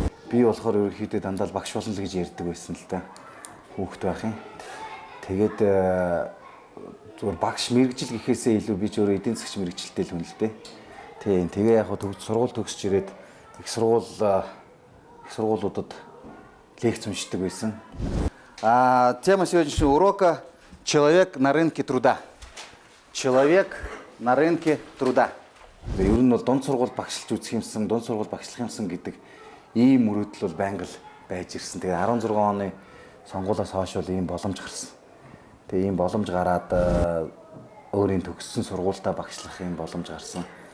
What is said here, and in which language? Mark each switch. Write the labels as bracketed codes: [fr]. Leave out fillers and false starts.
[mn] Би болохоор ерөнхийдөө дандаа багш болно л гэж ярьдаг байсан л да. Хүүхд байх юм. Тэгээд зүгээр багш мэрэгжил гэхээсээ илүү би ч өөрөө эдийн засгч мэрэгжилтэй л хүн л дээ. Тийм. Тэгээ яг сургууль төгсөж ирээд их сургуулиудад лекц уншдаг байсан. [ru] Тема сегодняшнего урока «Человек на рынке труда». Человек на рынке труда. [mn] Ер нь бол дунд сургууль багшлж үзэх юмсан, дунд сургууль багшлах юмсан гэдэг ийм мөрөөдөл бол байнга л байж ирсэн. Тэгээ 16 оны сонгуулиас хойш бол ийм боломж гарсан. Тэгээ ийм боломж гараад өөрийн төгссөн сургуультаа багшлах ийм боломж гарсан.